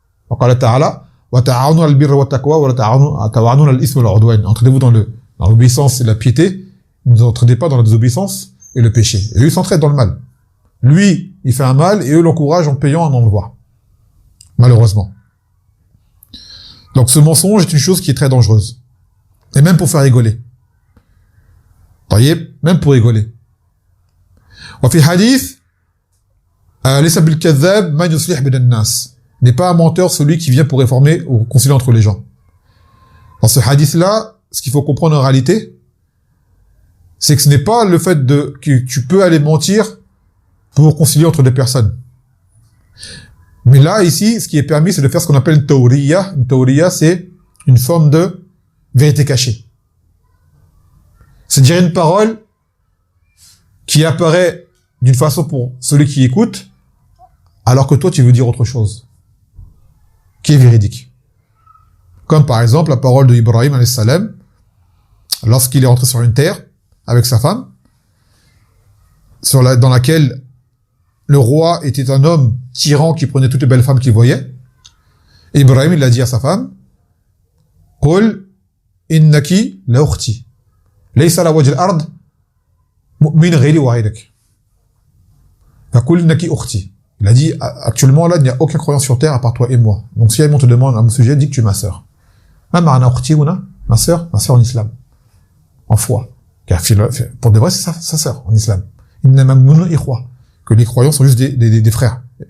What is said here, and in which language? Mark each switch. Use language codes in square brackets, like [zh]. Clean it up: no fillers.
[ar] وقال تعالى وتعاونوا على البر والتقوى ولا تعاونوا على الإثم والعدوان. [fr] Entraidez-vous dans l'obéissance et la piété. Ne vous entraînez pas dans la désobéissance et le péché. Et eux, ils s'entraident dans le mal. Lui, il fait un mal et eux l'encouragent en payant un envoi. Malheureusement. Donc ce mensonge est une chose qui est très dangereuse. Et même pour faire rigoler. Taïeb, même pour rigoler. [ar] وفي حديث ليس بالكذاب من يصلح بين الناس. [fr] N'est pas un menteur celui qui vient pour réformer ou concilier entre les gens. Dans ce hadith-là, ce qu'il faut comprendre en réalité, c'est que ce n'est pas le fait que tu peux aller mentir pour concilier entre deux personnes. Mais là, ici, ce qui est permis, c'est de faire ce qu'on appelle une tawriya. Une tawriya, c'est une forme de vérité cachée. C'est dire une parole qui apparaît d'une façon pour celui qui écoute, alors que toi, tu veux dire autre chose, qui est véridique. Comme par exemple la parole de Ibrahim alayhi salam, lorsqu'il est rentré sur une terre avec sa femme, dans laquelle le roi était un homme tyran qui prenait toutes les belles femmes qu'il voyait. Et Ibrahim, il a dit à sa femme, [ar] قُلْ إِنَّكِ لَأُخْتِي لَيْسَ عَلَى وَجْهِ الْأَرْضِ مُؤْمِنٌ غَيْرِي وَغَيْرِكَ فَقُلْ إِنَّكِ أُخْتِي. [fr] Il a dit, actuellement là, il n'y a aucun croyant sur terre à part toi et moi. Donc si on te demande à mon sujet, dis que tu es ma sœur. Ma sœur en islam. En foi. Pour de vrai, c'est sa sœur en islam. Que les croyants sont juste des frères.